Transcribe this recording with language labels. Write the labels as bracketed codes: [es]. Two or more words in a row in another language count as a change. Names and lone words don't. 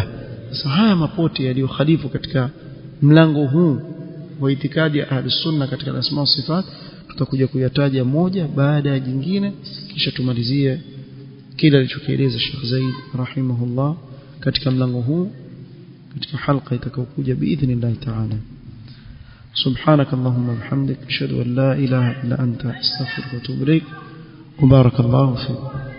[sw] Sasa haya mapote yaliyokhalifu katika mlango huu wa itikadi ya Ahlus Sunna katika [ar] الأسماء والصفات [sw] tutakuja kuyataja moja baada ya jingine, kisha tumalizie kile alichokieleza Sheikh Zaid rahimahullah katika mlango huu katika halqa itakayokuja [ar] بإذن الله تعالى. سبحانك اللهم وبحمدك أشهد أن لا إله إلا أنت أستغفرك وأتوب إليك وبارك الله فيك.